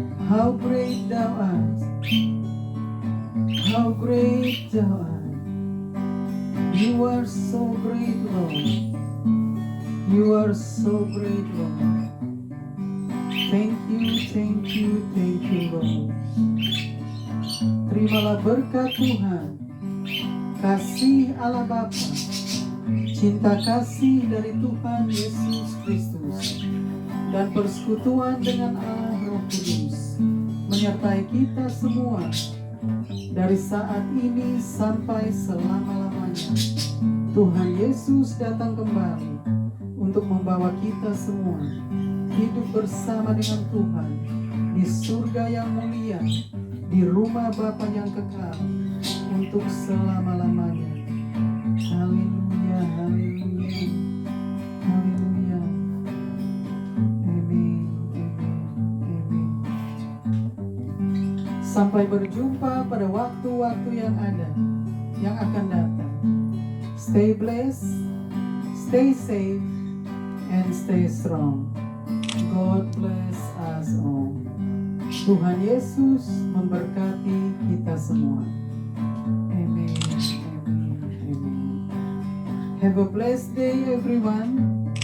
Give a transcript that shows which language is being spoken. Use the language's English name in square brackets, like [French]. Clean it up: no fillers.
[English] How great thou art, how great thou art. You are so great, Lord. You are so great, Lord. Thank you, thank you, thank you, Lord. [Indonesian] Terimalah berkat Tuhan, kasih Allah Bapa, cinta kasih dari Tuhan Yesus Kristus, dan persekutuan dengan Allah Roh Kudus menyertai kita semua dari saat ini sampai selama-lamanya. Tuhan Yesus datang kembali untuk membawa kita semua hidup bersama dengan Tuhan di surga yang mulia, di rumah Bapa yang kekal untuk selama-lamanya. Haleluya, haleluya, haleluya. Amin, amin, amin. Sampai berjumpa pada waktu-waktu yang akan datang. [English] Stay blessed, stay safe, and stay strong. God bless us all. [Indonesian] Tuhan Yesus memberkati kita semua. [English] Amen, amen, amen. Have a blessed day, everyone.